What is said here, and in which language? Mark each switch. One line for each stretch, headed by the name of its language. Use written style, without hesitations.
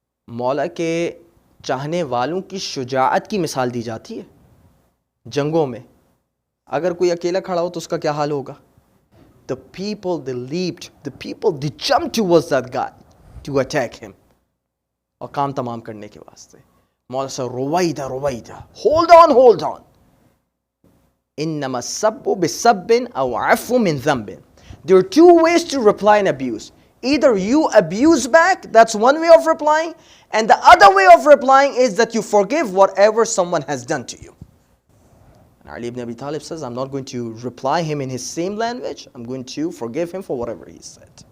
Hindi: मौला के चाहने वालों की शुजाअत की मिसाल दी जाती है जंगों में. अगर कोई अकेला खड़ा हो तो उसका क्या हाल होगा?
English: The people, they leaped, the people, they jumped towards that guy to attack him.
Hindi: और काम तमाम करने के वास्ते. मौला से रुवैदा,
English: hold on.
Arabic: إنما السب بسب أو عفو من ذنب.
English: There are two ways to reply and abuse. Either you abuse back, that's one way of replying, and the other way of replying is that you forgive whatever someone has done to you. And Ali ibn Abi Talib says, I'm not going to reply him in his same language, I'm going to forgive him for whatever he said.